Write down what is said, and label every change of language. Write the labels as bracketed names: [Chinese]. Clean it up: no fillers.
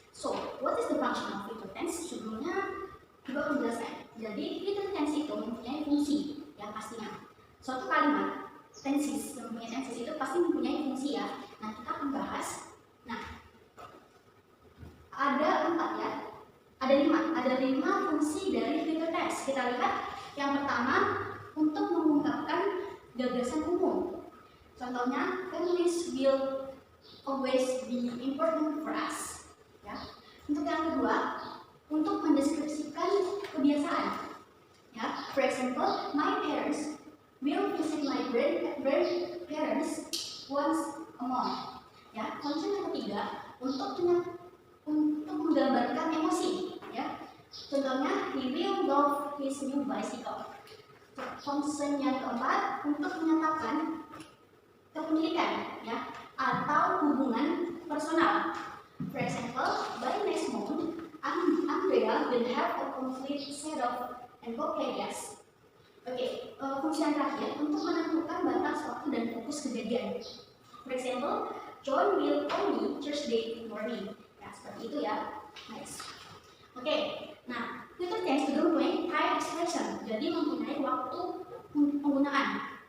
[English] So, what is the function of future tense? [Indonesian] Sebelumnya juga akan menjelaskan. Jadi, future tense itu mempunyai fungsi yang pastinya. Suatu kalimat tenses yang mempunyai tenses itu pasti mempunyai fungsi ya. Nah, kita akan bahas. Nah, ada 4 ya. Ada 5 fungsi dari future tense. Kita lihat yang pertama, untuk mengungkapkan gagasan umum. [English] Contohnya, families will always be important for us. [Indonesian] Ya. Untuk yang kedua, untuk mendeskripsikan kebiasaan. Ya. [English] For example, my parents will visit my grandparents once a month. Ya. [Indonesian] Konsep yang ketiga, untuk menggambarkan emosi. Ya. [English] Contohnya, he will love his new bicycle. [Indonesian] Concern yang keempat, untuk menyatakan kepemilikan ya atau hubungan personal. [English] For example, by next month, Andrea will have a complete set of encyclopedias. [Indonesian] Oke, fungsi yang terakhir untuk menentukan batas waktu dan fokus kejadian. [English] For example, John will call me Thursday morning. [Indonesian] Ya, seperti itu ya. Next. Oke, nah future tense juga mempunyai time expression, jadi mempunyai waktu penggunaan.